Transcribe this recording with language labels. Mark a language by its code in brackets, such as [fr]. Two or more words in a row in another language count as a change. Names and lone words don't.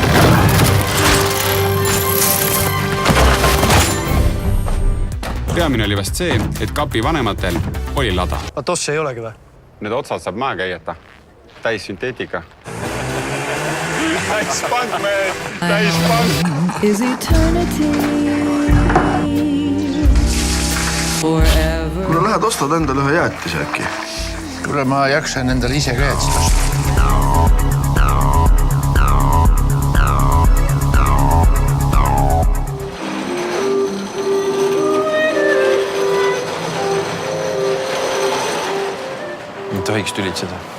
[et] Peamine oli vast see, et kapi vanematel oli lada. A tossa ei olegi või? Need otsad saab maha käieta. Täis sünteetika. Täis pank, mehed! Täis pank! [en] Is eternity forever? [et] Kuule, lähed ostad endale ühe jäätise äkki? Kuule, ma jaksan endale ise ka jäätist. Ei tohiks tülitseda.